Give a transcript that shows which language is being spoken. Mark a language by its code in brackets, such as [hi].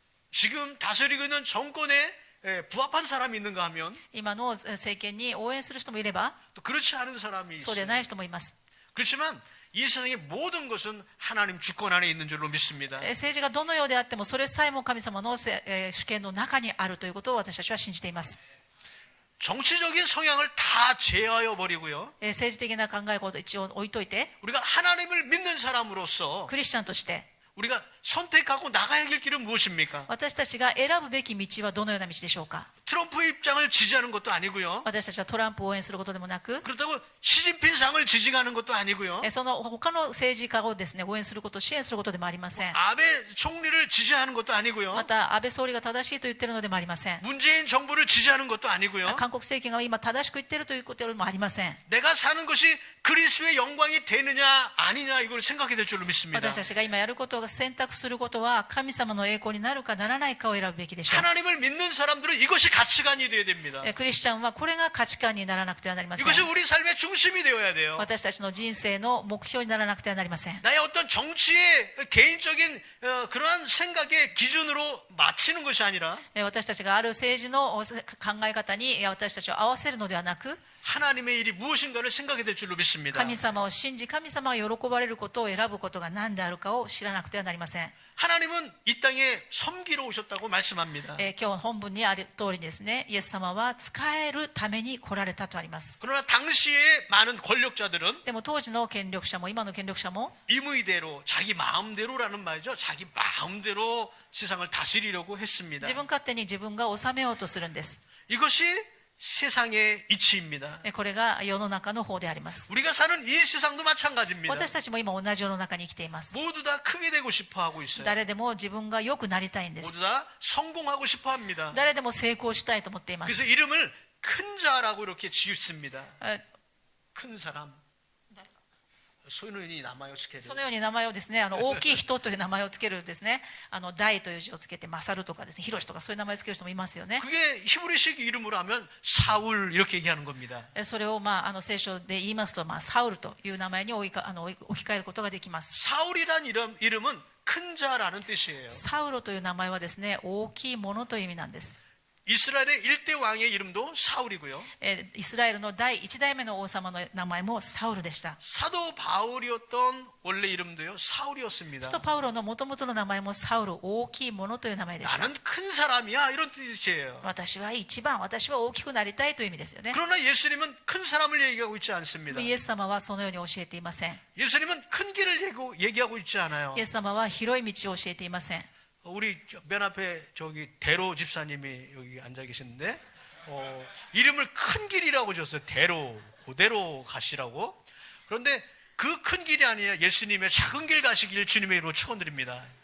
[ko] 지금 다스리고 있는 정권에 부합한 사람이 있는가 하면 [ja] 今の政権に応援する人もいれば、 [ko] 또 그렇지 않은 사람이 [ja] そうで [ko] 있습니다. [ja] ない人もいます。 [ko] 그렇지만 이 세상의 모든 것은 하나님 주권 안에 있는 줄로 믿습니다. [ja] 政治がどのようであってもそれさえも神様の主権の中にあるということを私たちは信じています。 [ko] 정치적인 성향을 다 제어해 버리고요, [ja] 政治的な考えを一応置いといて、 [ko] 우리가 하나님을 믿는 사람으로서 [ja] クリスチャンとして、 [ko] 우리가 선택하고 나가야 할 길은 무엇입니까? [ja] 私たちが選ぶべき道はどのような道でしょうか。 [ko] 트럼프 입장을 지지하는 것도 아니고요. [ja] 私たちはトランプを応援することでもなく、 [ko] 그렇다고 시진핑상을 지지하는 것도 아니고요. [ja] その他の政治家をですね、応援すること、支援することでもありません。 [ko] 아베 총리를 지지하는 것도 아니고요. [ja] また、安倍総理が正しいと言っているのでもありません。 [ko] 문재인 정부를 지지하는 것도 아니고요. [ja] 韓国政権が今正しく言っているということでもありません。 [ko] 내가 사는 것이 그리스도의 영광이 되느냐 아니냐 이걸 생각해야 될 줄로 믿습니다. [ja] 私たちが今やることが選択することは神様の栄光になるかならないかを選ぶべきでしょう。 [ko] 하나님을 믿는 사람들은 이것이 가치관이 되어야 됩니다. [ja] クリスチャンはこれが価値観にならなくてはなりません。 [ko] 이것이 우리 삶의 중심이 되어야 돼요. [ja] 私たちの人生の目標にならなくてはなりません。 [ko] 나의 어떤 정치의 개인적인 그러한 생각의 기준으로 맞추는 것이 아니라 [ja] 私たちがある政治の考え方に私たちを合わせるのではなく、 [ko] 하나님의 일이 무엇인가를 생각해야 될 줄로 믿습니다. [ja] 神様を信じ、神様が喜ばれることを選ぶことが何であるかを知らなくてはなりません。 [ko] 하나님은 이 땅에 섬기러 오셨다고 말씀합니다. [ja] 今日本文にある通りですね、イエス様は仕えるために来られたとあります。 [ko] 그러나 당시에 많은 권력자들은 [ja] でも当時の権力者も今の権力者も [ko] 임의대로 자기 마음대로라는 말이죠. 자기 마음대로 세상을 다스리려고 했습니다. [ja] 自分勝手に自分が治めようとするんです。 [ko] 이것이 세상의 이치입니다. [ja] これが世の中の方であります。 [ko] 우리가 사는 이 세상도 마찬가지입니다. [ja] 私たちも今同じ世の中に生きています。 [ko] 모두 다 크게 되고 싶어 하고 있어요. [ja] 誰でも自分が良くなりたいんです。 [ko] 모두 다 성공하고 싶어 합니다. [ja] 誰でも成功したいと思っていま [ko] 그래서 [ja] す。 [ko] 이름을 큰 자라고 이렇게 지었습니다. え 큰 사람. 소년이 남아요, 지켜요. [ja] そのように名前をですね、大きい人という名前をつけるですね、大という字をつけて勝るとかですね、広しとかそういう名前をつける人もいますよね。 [ko] 그게 히브리식 이름으로 하면 사울 이렇게 얘기하는 겁니다. [ja] それを聖書で言いますと、サウルという名前に置き換えることができます。 [ko] 사울이란 이름은 큰 자라는 뜻이에요. [ja] サウロという名前はですね、大きいものという意味なんです。 [ko] 이스라엘의 일대 왕의 이름도 사울이고요. [ja] イスラエルの第1代目の王様の名前もサウルでした。 [ko] 사도 바울이었던 원래 이름도요 사울이었습니다. [ja] 使徒パウロの元々の名前もサウル、大きいものという名前でした。 [ko] 나는 큰 사람이야 이런 뜻이에요. [ja] 私は一番、私は大きくなりたいという意味ですよね。 [ko] 그러나 예수님은 큰 사람을 얘기하고 있지 않습니다. [ja] イエス様はそのように教えていません。 [ko] 예수님은 큰 길을 얘기하고 있지 않아요. [ja] イエス様は広い道を教えていません。 [ko] 우리 맨 앞에 저기 대로 집사님이 여기 앉아 계시는데 이름을 큰 길이라고 줬어요. 대로 그대로 가시라고. 그런데 그 큰 길이 아니라 예수님의 작은 길 가시길 주님의 이름으로 축원드립니다.